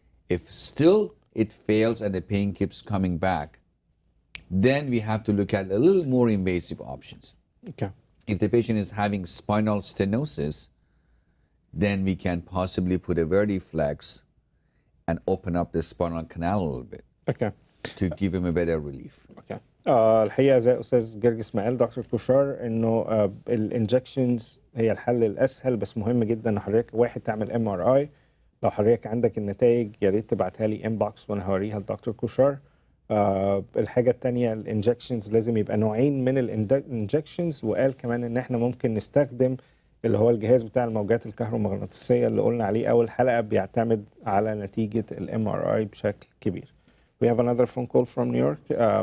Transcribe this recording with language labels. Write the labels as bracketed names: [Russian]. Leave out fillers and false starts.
[English] If still it fails and the pain keeps coming back, then we have to look at a little more invasive options. Okay. If the patient is having spinal stenosis, then we can possibly put a Vertiflex and open up the spinal canal a little bit. Okay. To give him a better relief. Okay. [Arabic] الحقيقه زي استاذ جرجس اسماعيل دكتور كوشار انه الانجكشنز هي الحل الاسهل بس مهم جدا ان حضرتك واحد تعمل MRI. لو حضرتك عندك النتائج يا ريت تبعتها لي انبوكس وانا هوريها لدكتور كوشار. الحاجه الثانيه الانجكشنز لازم يبقى نوعين من الانجكشنز وقال كمان ان احنا ممكن نستخدم اللي هو الجهاز بتاع الموجات الكهرومغناطيسيه اللي قلنا عليه اول حلقه بيعتمد على نتيجه MRI بشكل كبير. [English] We have another phone call from New York.